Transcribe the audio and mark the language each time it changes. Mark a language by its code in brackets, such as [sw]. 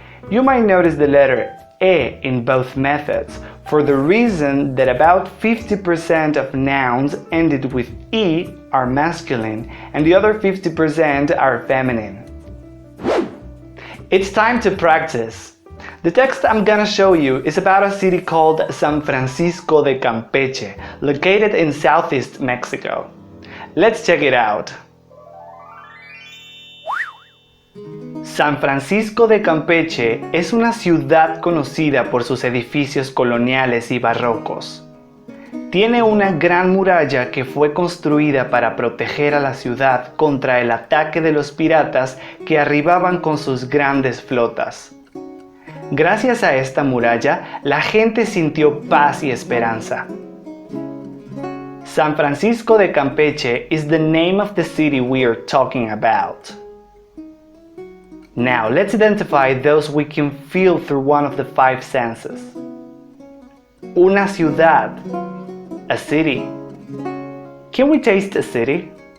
[en] You might notice the letter E in both methods for the reason that about 50% of nouns ended with E are masculine and the other 50% are feminine. It's time to practice. The text I'm gonna show you is about a city called San Francisco de Campeche, located in southeast Mexico. Let's check it out. [es] San Francisco de Campeche es una ciudad conocida por sus edificios coloniales y barrocos. Tiene una gran muralla que fue construida para proteger a la ciudad contra el ataque de los piratas que arribaban con sus grandes flotas. Gracias a esta muralla, la gente sintió paz y esperanza. [en] San Francisco de Campeche is the name of the city we are talking about. Now, let's identify those we can feel through one of the 5 senses. [es] Una ciudad, [en] a city. Can we taste a city?